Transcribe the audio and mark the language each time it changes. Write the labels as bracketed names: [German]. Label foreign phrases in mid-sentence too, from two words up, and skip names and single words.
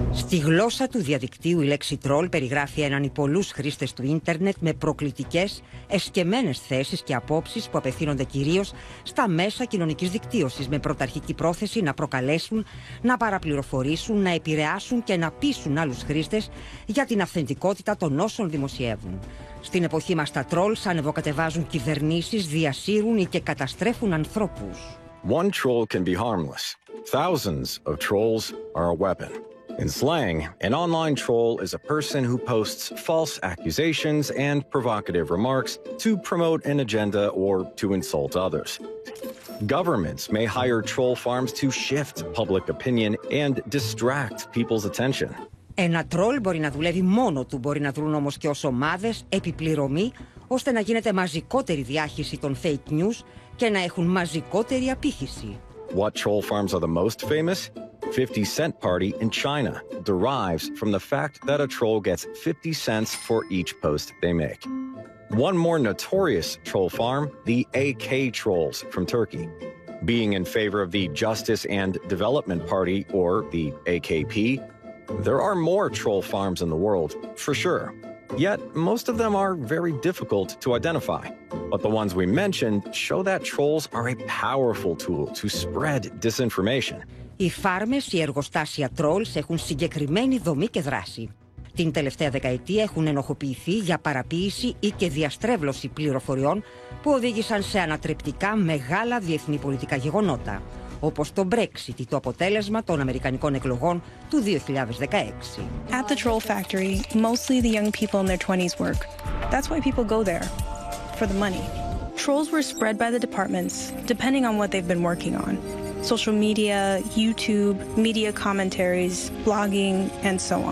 [Greek] Στη γλώσσα του διαδικτύου η λέξη τρολ περιγράφει έναν ή πολλούς χρήστες του ίντερνετ με προκλητικές, εσκεμμένες θέσεις και απόψεις που απευθύνονται κυρίως στα μέσα κοινωνικής δικτύωσης με πρωταρχική πρόθεση να προκαλέσουν, να παραπληροφορήσουν, να επηρεάσουν και να πείσουν άλλους χρήστες για την αυθεντικότητα των όσων δημοσιεύουν. Στην εποχή μας τα τρολς ανεβοκατεβάζουν κυβερνήσεις, διασύρουν ή και καταστρέφουν ανθρώπους. [English] One troll can be harmless. Thousands of trolls are a weapon. In slang, an online troll is a person who posts false accusations and provocative remarks to promote an agenda or to insult others. Governments may hire troll farms to shift public opinion and distract people's attention. [Greek] Ένα τρολ μπορεί να δουλεύει μόνο του, μπορεί να δρουν όμως και ως ομάδες, επιπληρωμή, ώστε να γίνεται μαζικότερη διάχυση των [English] fake news [Greek] και να έχουν μαζικότερη απήχηση. [English] What troll farms are the most famous? 50 Cent Party in China derives from the fact that a troll gets 50 cents for each post they make. One more notorious troll farm, the AK trolls from Turkey. Being in favor of the Justice and Development Party, or the AKP, there are more troll farms in the world, for sure. Yet, most of them are very difficult to identify. But the ones we mentioned show that trolls are a powerful tool to spread disinformation. [Greek] Οι φάρμες, οι εργοστάσια τρολς έχουν συγκεκριμένη δομή και δράση. Την τελευταία δεκαετία έχουν ενοχοποιηθεί για παραποίηση ή και διαστρέβλωση πληροφοριών που οδήγησαν σε ανατρεπτικά μεγάλα διεθνή πολιτικά γεγονότα, όπως το Brexit ή το αποτέλεσμα των αμερικανικών εκλογών του 2016. [English] At the troll factory, mostly the young people in their 20s work. That's why people go there, for the money. Trolls were spread by the departments, depending on what they've been working on. Social media, YouTube, media commentaries, blogging, and so on.